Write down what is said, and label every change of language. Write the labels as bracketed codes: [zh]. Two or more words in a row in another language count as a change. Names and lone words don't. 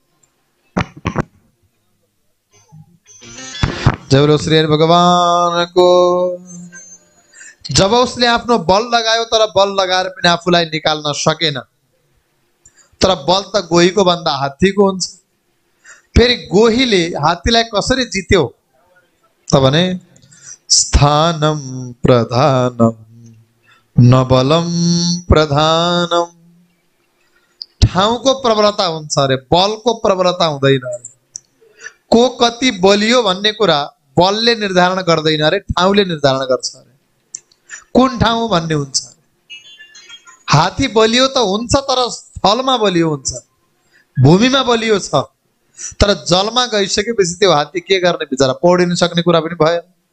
[hi] जय बोलो श्री हरि भगवान को। [ne] जब उसले आफ्नो बल लगायो तर बल लगाएर पनि आफूलाई निकाल्न सकेन। तर बल त गोहीको भन्दा हात्तीको हुन्छ। फेरि गोहीले हात्तीलाई कसरी जित्यो त भने [sa] स्थानम प्रधानम न बलम प्रधानम। [ne] ठाउँको प्रबलता हुन्छ अरे, बलको प्रबलता हुँदैन अरे। को कति बलियो भन्ने कुरा बलले निर्धारण गर्दैन अरे, ठाउँले निर्धारण गर्छ अरे। कुन ठाउँ भन्ने हुन्छ। हात्ती बलियो त हुन्छ तर स्थलमा बलियो हुन्छ, भूमिमा बलियो छ, तर जलमा गइसकेपछि त्यो हात्ती के गर्ने बिचरा, पौडिन सक्ने कुरा पनि भएन।